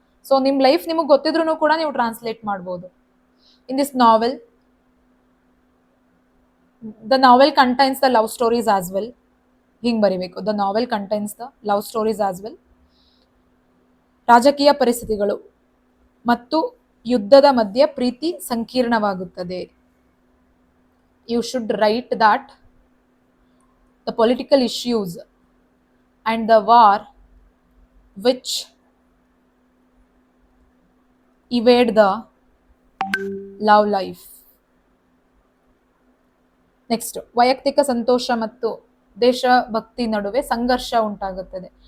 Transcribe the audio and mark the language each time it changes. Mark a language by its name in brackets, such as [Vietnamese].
[Kannada] So ನಿಮ್ಮ life ನಿಮಗೆ ಗೊತ್ತಿದ್ರೂ ಕೂಡ ನೀವು ಟ್ರಾನ್ಸ್ಲೇಟ್ ಮಾಡ್ಬೋದು. [English] In this novel, the novel contains the love stories as well. [Kannada] ಹಿಂಗೆ ಬರಿಬೇಕು, [English] The novel contains the love stories as well. [Kannada] ರಾಜಕೀಯ ಪರಿಸ್ಥಿತಿಗಳು ಮತ್ತು ಯುದ್ಧದ ಮಧ್ಯೆ ಪ್ರೀತಿ ಸಂಕೀರ್ಣವಾಗುತ್ತದೆ. [English] You should write that the political issues and the war which evade the love life. [Kannada] Next, ವೈಯಕ್ತಿಕ ಸಂತೋಷ ಮತ್ತು ದೇಶಭಕ್ತಿ ನಡುವೆ ಸಂಘರ್ಷ ಉಂಟಾಗುತ್ತದೆ.